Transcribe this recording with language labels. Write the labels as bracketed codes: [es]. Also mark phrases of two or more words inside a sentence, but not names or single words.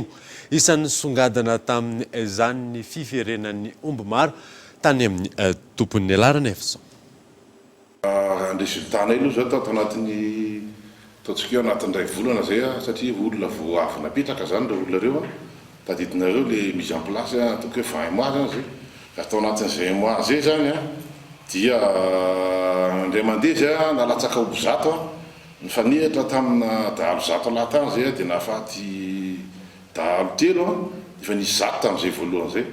[mg] Isan'ny songadana tamin'izany ny fiverenan'ny omby maro tany amin'ny tompon'ny alarana Efson. Resultat aloha zao tao anatin'ny taontsika anatin'ny 2 volana zay satria olona vao avy napetraka zany ireo olona reo tadidinareo le [fr] mise en place [mg] toko hoe 20 mois zany zay. Atao anatin'izay mois zay zany dia indray mandeha zay nalatsaka omby 100 nifanehatra tamina dahalo 100 laha tany zay dia nahafaty dahalo 3 efa nisy 100 tamin'izay voalohany zay.